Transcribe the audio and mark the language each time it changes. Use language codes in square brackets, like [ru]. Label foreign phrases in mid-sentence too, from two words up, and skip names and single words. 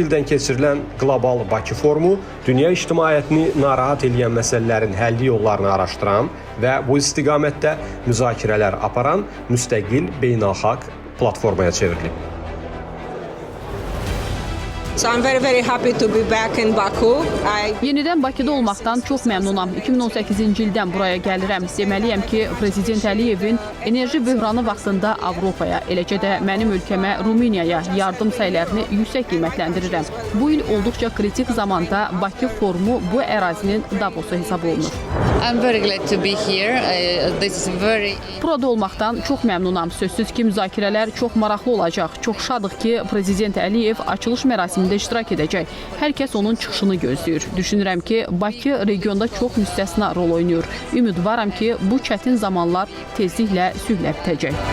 [az] ildən keçirilən Qlobal Bakı Forumu dünya ictimaiyyətini narahat edən məsələlərin həlli yollarını araşdıran və bu istiqamətdə müzakirələr aparan müstəqil beynəlxalq platformaya çevrilib. [en] So I'm very happy to be back in Baku. [az] Yenidən Bakıda olmaqdan çox məmnunam. 2018-ci ildən buraya gəlirəm. Deməliyəm ki, Prezident Əliyevin enerji böhranı vaxtında Avropaya, eləcə də mənim ölkəmə Rumeniyaya yardım səylərini yüksək qiymətləndirirəm. Bu il olduqca kritik zamanda Bakı forumu bu ərazinin Davosu hesab olunur. [en] I'm very glad to be here. [az] Burada olmaqdan çox məmnunam. Sözsüz ki, müzakirələr çox maraqlı olacaq. Çox şadıq ki, Prezident Əliyev açılış mərasimində iştirak edəcək. Hər kəs onun çıxışını gözləyir. Düşünürəm ki, Bakı regionda çox müstəsna rol oynayır. Ümidvaram ki, bu çətin zamanlar tezliklə sülhlə bitəcək.